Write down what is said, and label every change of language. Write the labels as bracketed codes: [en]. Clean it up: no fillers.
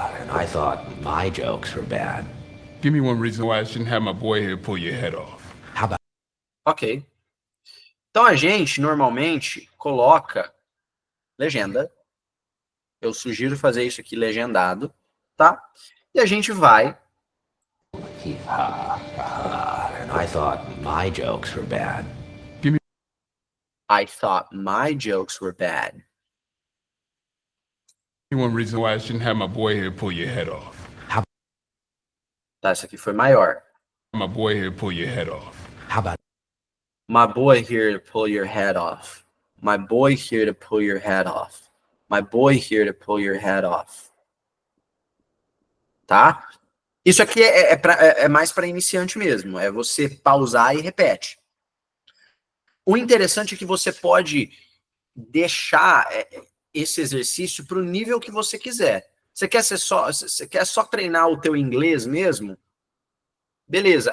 [en] I thought my jokes were bad. Give me one reason why I shouldn't have my boy here pull your head off. How about... Ok. [pt] Então a gente normalmente coloca legenda. Eu sugiro fazer isso aqui legendado, tá? E a gente vai. [en] I thought my jokes were bad. I thought my jokes were bad. Give me one reason why I shouldn't have my boy here pull your head off. [pt] Tá, essa aqui foi maior. [en] My boy here pull your head off. How about... My boy here to pull your head off. My boy here to pull your head off. My boy here to pull your head off. [pt] Tá? Isso aqui é mais para iniciante mesmo. É você pausar e repete. O interessante é que você pode deixar esse exercício para o nível que você quiser. Você quer só treinar o teu inglês mesmo? Beleza.